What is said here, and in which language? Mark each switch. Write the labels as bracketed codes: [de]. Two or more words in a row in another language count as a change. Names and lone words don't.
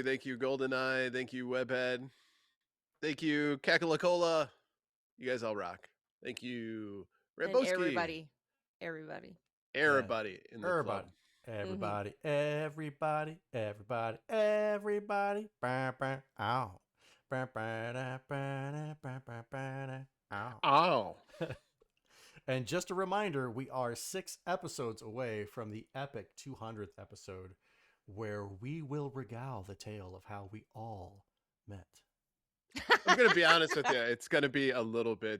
[en] Thank you, GoldenEye. Thank you, Webhead. Thank you, Kakalakola. You guys all rock. Thank you, And Ramboski. everybody. Everybody in the Everybody. club. Everybody, everybody, everybody, everybody. Bah, bah, ow. Bah, bah, da, bah, da, bah, bah, bah, da, ow. Oh. And just a reminder, we are 6 episodes away from the epic 200th episode, where we will regale the tale of how we all met. I'm gonna be honest with you. It's gonna be a little bit.